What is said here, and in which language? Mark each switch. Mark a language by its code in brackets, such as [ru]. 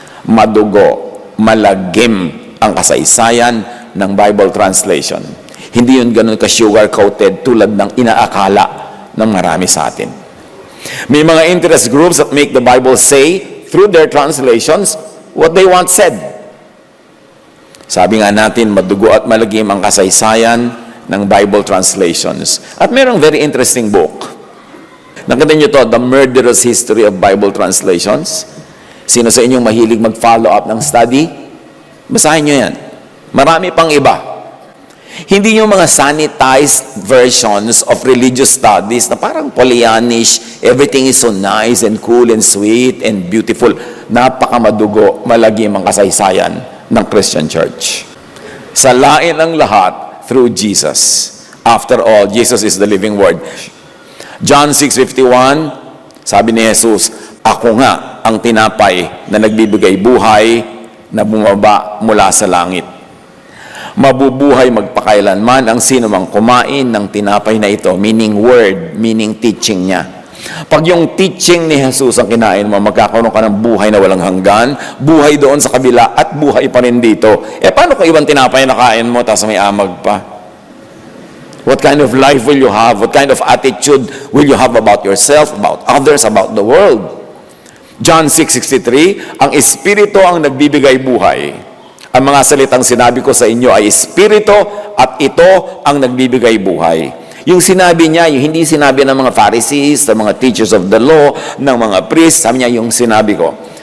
[tl] Madugo, malagim ang kasaysayan ng Bible translation. Hindi yun ganun ka-sugar-coated tulad ng inaakala ng marami sa atin. May mga [en] interest groups that make the Bible say, through their translations, what they want said. [tl] Sabi nga natin, madugo at malagim ang kasaysayan ng Bible translations. At mayroong [en] very interesting book. [tl] Nakita niyo to, The Murderous History of Bible Translations. Sino sa inyong mahilig mag-follow up ng study? Basahin niyo yan. Marami pang iba. Hindi yung mga [en] sanitized versions of religious studies [tl] na parang [en] Pollyannish, everything is so nice and cool and sweet and beautiful. [tl] Napakamadugo, malagim ang kasaysayan ng Christian Church. Salain ang lahat through Jesus. [en] After all, Jesus is the living Word. [tl] John 6:51, sabi ni Jesus, ako nga ang tinapay na nagbibigay buhay na bumaba mula sa langit. Mabubuhay magpakailanman ang sino mang kumain ng tinapay na ito, meaning word, meaning teaching niya. Pag yung teaching ni Jesus ang kinain mo, magkakaroon ka ng buhay na walang hanggan, buhay doon sa kabila at buhay pa rin dito. Paano kung ibang tinapay na kain mo, tapos may amag pa? [en] What kind of life will you have? What kind of attitude will you have about yourself, about others, about the world? [tl] John 6:63, ang Espiritu ang nagbibigay buhay. Ang mga salitang sinabi ko sa inyo ay Espiritu at ito ang nagbibigay buhay. Yung sinabi niya, yung hindi sinabi ng mga Pharisees, ng mga [en] teachers of the law, [tl] ng mga priests, sabi niya yung sinabi ko.